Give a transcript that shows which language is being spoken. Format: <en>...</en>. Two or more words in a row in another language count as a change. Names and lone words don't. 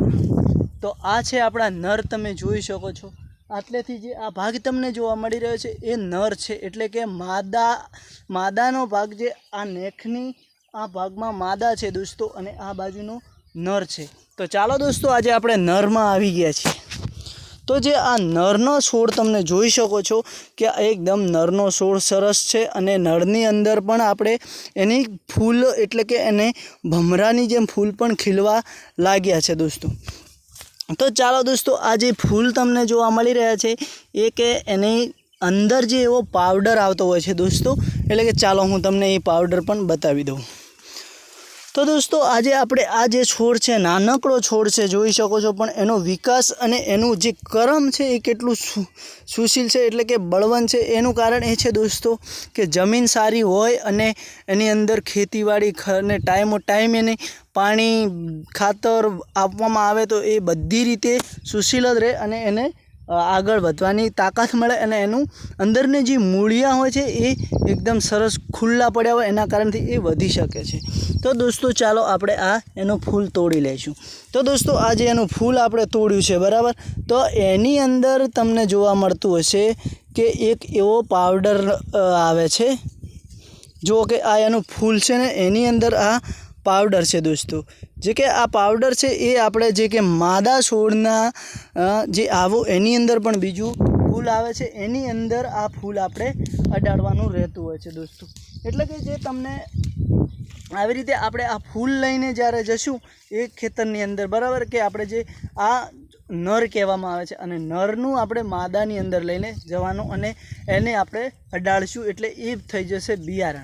<gu>તો આ છે આપણા નર, તમે જોઈ શકો છો। આટલેથી જે આ ભાગ તમને જોવા મળી રહ્યો છે એ નર છે એટલે કે માદાનો ભાગ જે આ નેખની આ ભાગમાં માદા છે દોસ્તો અને આ બાજુનો નર છે। તો ચાલો દોસ્તો આજ આપણે નરમાં આવી ગયા છીએ। તો જે આ નરનો છોડ તમને જોઈ શકો છો કિ એકદમ નરનો છોડ સરસ છે અને નરની અંદર પણ આપણે એની ફૂલ એટલે કે એને ભમરાની જેમ ફૂલ પણ ખીલવા લાગ્યા છે દોસ્તો। તો ચાલો દોસ્તો આ જે ફૂલ તમને જોવા મળી રહ્યા છે એ કે એની અંદર જે એવો પાઉડર આવતો હોય છે દોસ્તો, એટલે કે ચાલો હું તમને એ પાઉડર પણ બતાવી દઉં। તો દોસ્તો આજ આપણે આ જે છોડ છે નાનકડો છોડ છે જોઈ શકો છો, પણ એનો વિકાસ અને એનું જે કરમ છે એ કેટલું સુશીલ છે એટલે કે બળવંત છે। એનું કારણ એ છે દોસ્તો કિ જમીન સારી હોય અને એની અંદર ખેતીવાડી ને ટાઇમો ટાઇમ એને પાણી ખાતર આપવામાં આવે તો એ બધી રીતે સુશીલ જ રહે અને એને આગળ વધવાની તાકાત મળે અને એનું અંદરને જે મૂળિયા હોય છે એ એકદમ સરસ ખુલ્લા પડ્યા હોય એના કારણથી એ વધી શકે છે। તો દોસ્તો ચાલો આપણે આ એનો ફૂલ તોડી લઈશું। તો દોસ્તો આજ એનું ફૂલ આપણે તોડ્યું છે બરાબર। તો એની અંદર તમને જોવા મળતું હશે કિ એક એવો પાઉડર આવે છે, જો કિ આ એનું ફૂલ છે ને એની અંદર આ પાવડર છે દોસ્તો, જે કે આ પાવડર છે એ આપણે જે કે માદા છોડના જે આવો એની અંદર પણ બીજું ફૂલ આવે છે એની અંદર આ ફૂલ આપણે અડાડવાનું રહેતું હોય છે દોસ્તો. એટલે કે જે તમને આવી રીતે આપણે આ ફૂલ લઈને જ્યારે જશું એ ખેતરની અંદર, બરાબર, કે આપણે જે આ નર કહેવામાં આવે છે અને નરનું આપણે માદાની અંદર લઈને જવાનું અને એને આપણે અડાડશું એટલે એ થઈ જશે બિયારણ.</gu>